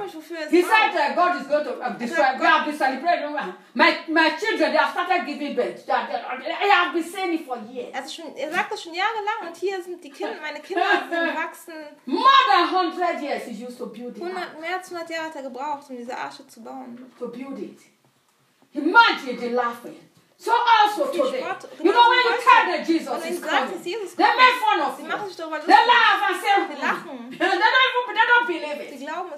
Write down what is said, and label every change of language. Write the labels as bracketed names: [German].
[English] He said that God is going to destroy, celebrate. My children, they have started giving birth. I have been saying it for years. [German] Er sagt das schon jahrelang und hier sind die Kinder, meine Kinder sind gewachsen. [English] More than 100 years he used to build it. [German] Mehr als 100 Jahre hat er gebraucht, um diese Arche zu bauen. [English] To build it. Imagine the laughing. So also today, you know when you tell that Jesus is coming, they make fun of you. They laugh and say, they don't believe it.